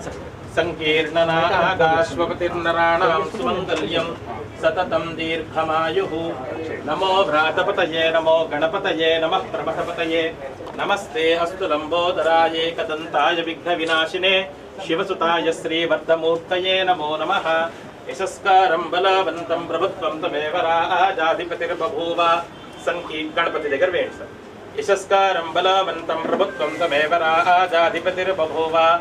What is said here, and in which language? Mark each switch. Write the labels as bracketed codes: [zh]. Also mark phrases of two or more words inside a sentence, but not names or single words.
[sa] సంకీర్ణనాగాశ్వపతిర్నరాణాం సుమంగళ్యం సతతం దీర్ఘమాయుః నమో భ్రాతపతయే నమో గణపతయే నమః ప్రమథపతయే नमस्ते अस्तु लंबोदराय एकदंताय विघ्न विनाशिने शिवसुताय श्रीवर्धमूर्तये नमो नमः यशस्कारं बलवन्तं प्रभुत्वं तमेव राजाधिपतिर्बभूव गणपति [te] దగ్గర వేయండి సార్ [sa] यशस्कारं बलवन्तं प्रभुत्वं तमेव राजाधिपतिर्बभूव